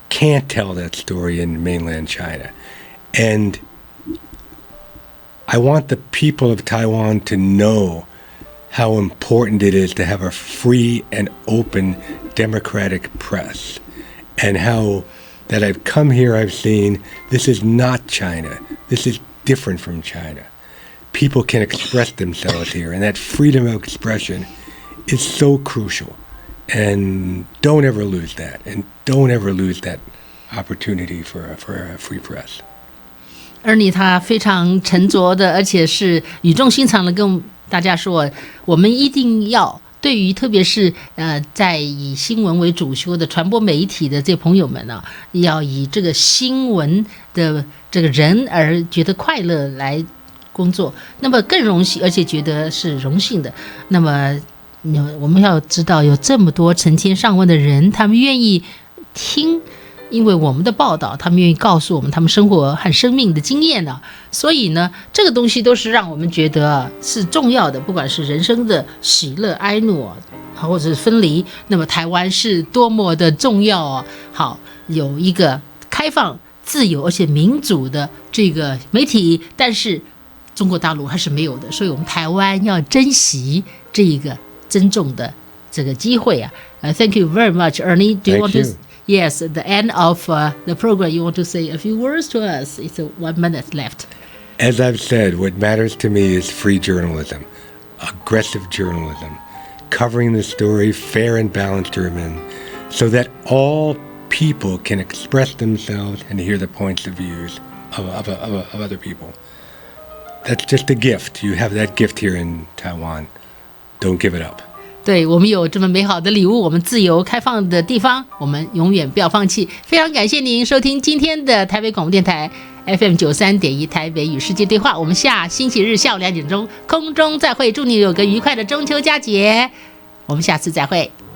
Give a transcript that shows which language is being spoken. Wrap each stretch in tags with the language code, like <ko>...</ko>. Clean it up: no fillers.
<en>can't tell that story in mainland China. And I want the people of Taiwan to know how important it is to have a free and open democratic press, and how that I've come here, I've seen this is not China. This is different from China. People can express themselves here, and that freedom of expression is so crucial. And don't ever lose that, and don't ever lose that opportunity for a free press.</en> <zh>Ernie 他非常沉着的，而且是语重心长的跟大家说，我们一定要对于特别是在以新闻为主修的传播媒体的这朋友们呢，要以这个新闻的这个人而觉得快乐来工作，那么更荣幸，而且觉得是荣幸的。那么我们要知道，有这么多成千上万的人，他们愿意听。因为我们的报道，他们愿意告诉我们他们生活和生命的经验呢，所以呢，这个东西都是让我们觉得是重要的，不管是人生的喜乐哀怒或者是分离，那么台湾是多么的重要哦。好，有一个开放、自由而且民主的这个媒体，但是中国大陆还是没有的，所以我们台湾要珍惜这一个珍重的这个机会啊。</zh> <en>Thank you very much, Ernie. Do you want to? Yes, at the end of the program, you want to say a few words to us? It's 1 minute left. As I've said, what matters to me is free journalism, aggressive journalism, covering the story fair and balanced so that all people can express themselves and hear the points of views of other people. That's just a gift. You have that gift here in Taiwan. Don't give it up.</en> <zh>对，我们有这么美好的礼物，我们自由开放的地方，我们永远不要放弃。非常感谢您收听今天的台北广播电台 FM93.1 台北与世界对话，我们下星期日下午2点钟空中再会，祝你有个愉快的中秋佳节，我们下次再会。</zh>